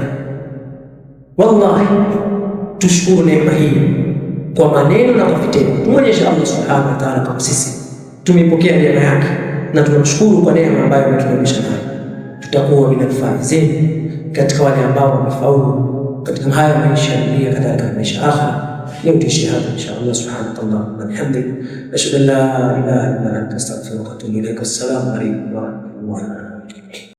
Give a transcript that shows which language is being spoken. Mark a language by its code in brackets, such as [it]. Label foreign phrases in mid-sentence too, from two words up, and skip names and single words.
[sw] Wallahi, tushukuru neema hii kwa maneno na kwa vitendo. Tumwonyeshe Allah [ar] سبحانه وتعالى [sw] kama sisi tumepokea neema yake na tunamshukuru kwa neema ambayo ametuneemesha nayo. Tutakuwa [ar] من الفائزين, [sw] katika wale ambao wamefaulu katika haya maisha ya dunia, kadhalika maisha akhera. Leo tuishie hapa inshallah. [ar] سبحان الله وبحمده، أشهد أن لا إله إلا أنت، أستغفرك وأتوب إليك. السلام عليكم ورحمة الله وبركاته.